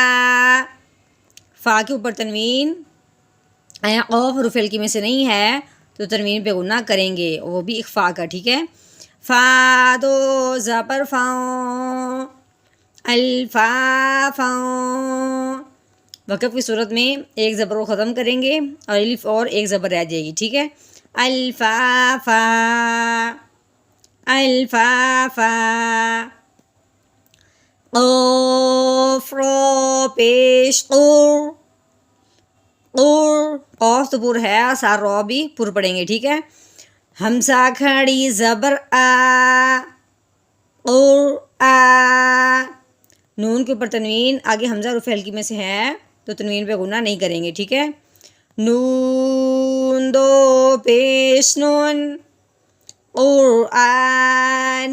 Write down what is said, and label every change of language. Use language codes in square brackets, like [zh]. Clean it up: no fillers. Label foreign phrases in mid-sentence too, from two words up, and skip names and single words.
[ur] فا کے اوپر تنوین، قاف حروف ہلکی میں سے نہیں ہے تو تنوین پہ غنّہ کریں گے، وہ بھی اخفاء کا، ٹھیک ہے۔ فا دو زبر فاؤں، الفا فاؤں. وقف کی صورت میں ایک زبر کو ختم کریں گے اور الف اور ایک زبر رہ جائے گی، ٹھیک ہے. الفافا، الفافا. قاف را پیش قور، قور. قاف تو پر ہے، سار را بھی پر پڑھیں گے، ٹھیک ہے. حمزہ کھڑی زبر آ، قور آ. نون کے اوپر تنوین، آگے حمزہ حروف ہلکی میں سے ہے تو تنوین پہ غنہ نہیں کریں گے، ٹھیک ہے. نون دو پیش نون، قرآن.